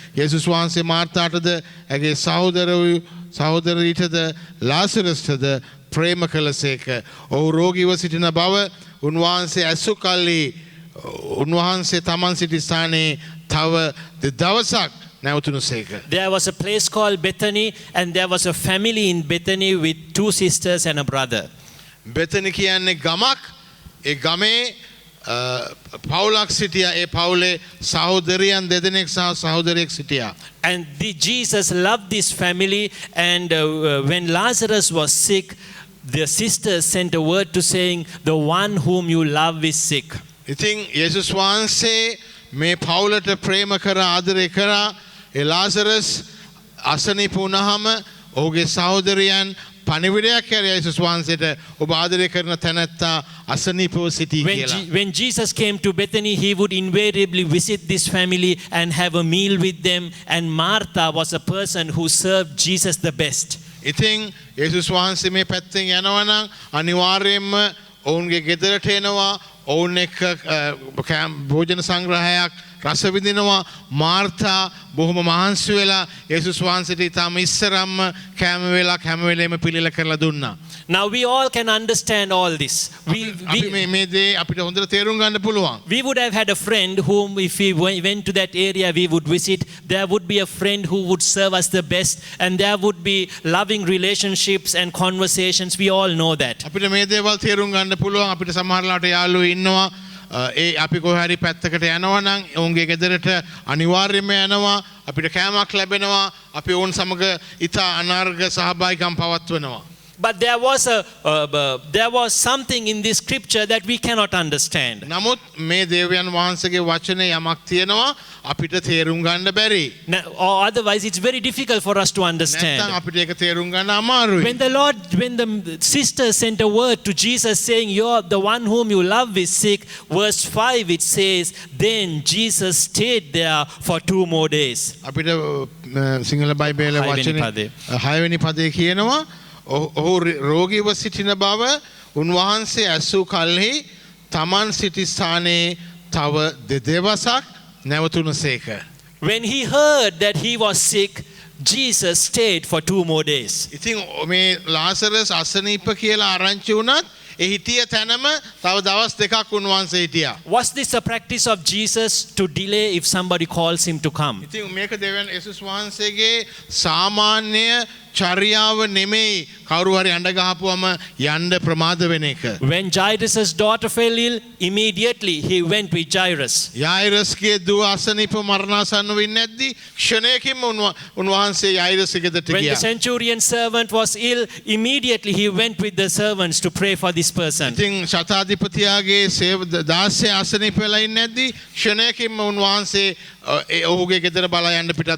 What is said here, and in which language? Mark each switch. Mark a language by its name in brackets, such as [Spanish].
[Sinhala] යේසුස් වහන්සේ මාර්තාටද ඇගේ සහෝදරීටද ලාසරස්ටද ප්‍රේම කළසේක. ඔහු රෝගීව සිටින බව උන්වහන්සේ ඇසු කල්හි උන්වහන්සේ තමන් සිටි ස්ථානයේ තව දවසක් නැවතුණුසේක. [English] There was a place called Bethany, and there was a family in Bethany with 2 sisters and a brother. [Sinhala] බෙතනි කියන්නේ ගමක්. ඒ ගමේ පවුලක් සිටියා. ඒ පවුලේ සහෝදරියන් දෙදෙනෙක් සහ සහෝදරියෙක් සිටියා. [English] And Jesus loved this family, and when Lazarus was sick, the sisters sent a word to saying, the one whom you love is sick. [Sinhala] ඉතින් යේසුස් වහන්සේ මේ පවුලට ප්‍රේම කර ආදරය කරා. ඒ ලාසරස් අසනීප වුණාම ඔහුගේ සහෝදරයන් පණිවිඩයක් කර යේසුස් වහන්සේට ඔබ ආදරය කරන තැනැත්තා අසනීපව සිටී කියලා. [English] When Jesus came to Bethany, he would invariably visit this family and have a meal with them, and Martha was a person who served Jesus the best. [Sinhala] ඉතින් යේසුස් වහන්සේ මේ පැත්තෙන් යනවා නම් අනිවාර්යයෙන්ම ඔවුන්ගේ ගෙදරට එනවා. ඔවුන් එක්ක භෝජන සංග්‍රහයක් රස විඳිනවා. මාර්තා බොහොම මහන්සි වෙලා යේසුස් වහන්සේට ඊටම ඉස්සරම්ම කැම වේලක් හැම වෙලේම පිළිල කරලා දුන්නා. [English] Now we all can understand all this. [Sinhala] අපි මේ දේ අපිට හොඳට තේරුම් ගන්න පුළුවන්. [English] We would have had a friend whom if we went to that area we would visit, there would be a friend who would serve us the best, and there would be loving relationships and conversations. We all know that. [Sinhala] අපිට මේ දේවල් තේරුම් ගන්න පුළුවන්. අපිට සමහරලාට යාළුවෝ ඉන්නවා. ඒ අපි කොහේ හරි පැත්තකට යනවා නම් ඔවුන්ගේ ගෙදරට අනිවාර්යයෙන්ම යනවා. අපිට කෑමක් ලැබෙනවා. අපි ඔවුන් සමග ඉතා අනාර්ග සහභාගීකම් පවත්වනවා. [English] But there was something in this scripture that we cannot understand. [Sinhala] නමුත් මේ දේවයන් වහන්සේගේ වචනේ යමක් තියෙනවා අපිට තේරුම් ගන්න බැරි. [English] Or otherwise it's very difficult for us to [Sinhala] නැත්නම් [English] understand. [Sinhala] අපිට ඒක තේරුම් ගන්න අමාරුයි. [English] When the sister sent a word to Jesus saying, "You're the one whom you love is sick," verse 5 it says, "Then Jesus stayed there for 2 more days." [Sinhala] අපිට සිංහල බයිබලයේ වචනේ 6 වෙනි පදේ කියනවා ඔහු රෝගීව සිටින බව උන්වහන්සේ ඇසූ කල්හි තමන් සිටි ස්ථානයේ තව දෙදවසක් නැවතුණසේක. [English] When he heard that he was sick, Jesus stayed for 2 more days. [Sinhala] ඉතින් මේ ලාසරස් අසනීප කියලා ආරංචි වුණත් ඒ හිටිය තැනම තව දවස් දෙකක් උන්වහන්සේ හිටියා. [English] Was this a practice of Jesus to delay if somebody calls him to come? [Sinhala] ඉතින් මේක දෙවියන් යේසුස් වහන්සේගේ සාමාන්‍ය චර්යාව නෙමෙයි කවුරු හරි අඬ ගහපුවම යන්න ප්‍රමාද වෙන එක. [English] When Jairus' daughter fell ill, immediately he went with Jairus. [Sinhala] යායිරස්ගේ දුව අසනීප මරණාසන්න වෙන්නේ නැද්දි ක්ෂණයකින්ම උන්වහන්සේ යායිරස් ගෙදරට [English] When the [Sinhala] ගියා. [English] centurion servant was ill, immediately he went with the servants to pray for this person. [Sinhala] ඉතින් ශතාධිපතියාගේ දාසය අසනීප වෙලා ඉන්නේ නැද්දි ක්ෂණයකින්ම උන්වහන්සේ ඔහුගේ ගෙදර බලා යන්න පිටත්